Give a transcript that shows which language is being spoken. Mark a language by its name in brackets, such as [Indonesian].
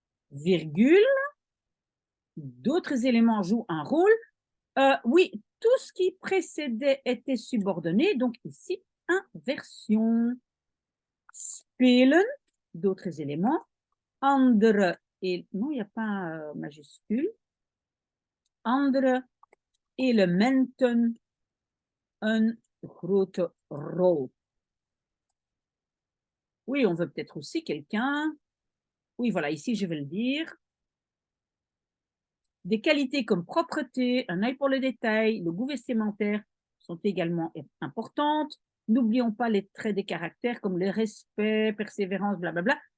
[French] Virgule. D'autres éléments jouent un rôle. Oui, tout ce qui précédait était subordonné. Donc ici, inversion. [Dutch] Spelen. [French] D'autres éléments. [Dutch] Andere. [French] Et non, il n'y a pas majuscule. [Dutch] Andere elementen een grote rol. [French] Oui, on veut peut-être aussi quelqu'un. Oui, voilà, ici, je vais le dire. Des qualités comme propreté, un œil pour le détail, le goût vestimentaire sont également importantes. N'oublions pas les traits de caractère comme le respect, persévérance, blablabla.